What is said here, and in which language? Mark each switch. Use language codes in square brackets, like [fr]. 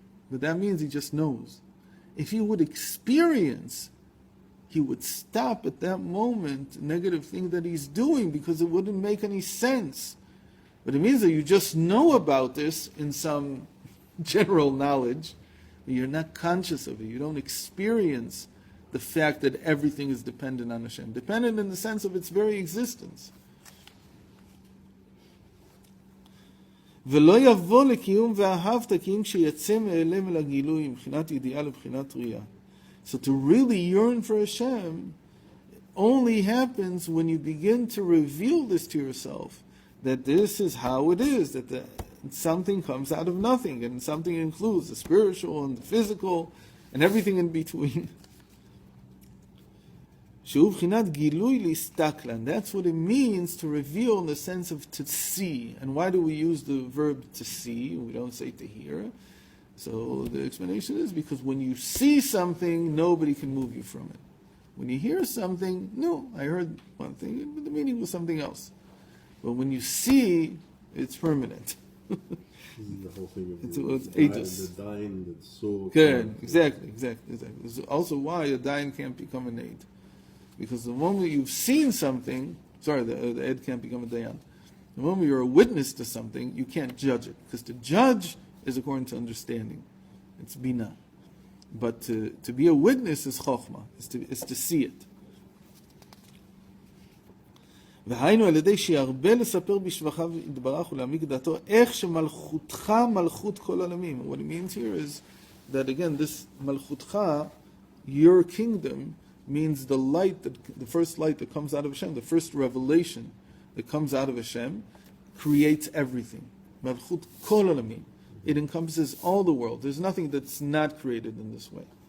[en] But that means he just knows. If he would experience, he would stop at that moment the negative thing that he's doing because it wouldn't make any sense. But it means that you just know about this in some general knowledge, but you're not conscious of it. You don't experience the fact that everything is dependent on Hashem. Dependent in the sense of its very existence. [he] ולא יבוא לקיום ואהבת כי אם כשיצא מאלם אל הגילוי מבחינת ידיעה לבחינת ראייה. [en] So to really yearn for Hashem only happens when you begin to reveal this to yourself, that this is how it is, that something comes out of nothing, and something includes the spiritual and the physical and everything in between. [he] שהוא בחינת גילוי להסתכלן. [en] That's what it means to reveal in the sense of to see. And why do we use the verb to see? We don't say to hear. So the explanation is because when you see something, nobody can move you from it. When you hear something, no, I heard one thing, but the meaning was something else. But when you see, it's permanent. This is the whole thing of it's the ages. dying, the soul. Good, exactly. This is also why a dying can't become an aid. Because the moment you've seen something, the Ed can't become a Dayan. The moment you're a witness to something, you can't judge it. Because to judge is according to understanding. It's Bina. But to be a witness is Chokhmah, is to see it. [he] והיינו על ידי שירבה לספר בשבחיו יתברך ולהעמיק דעתו איך שמלכותך מלכות כל עולמים. [en] What it means here is that again, this מלכותך, your kingdom, means the first light that comes out of Hashem, the first revelation that comes out of Hashem, creates everything. Malchut kol olamim. It encompasses all the world. There's nothing that's not created in this way.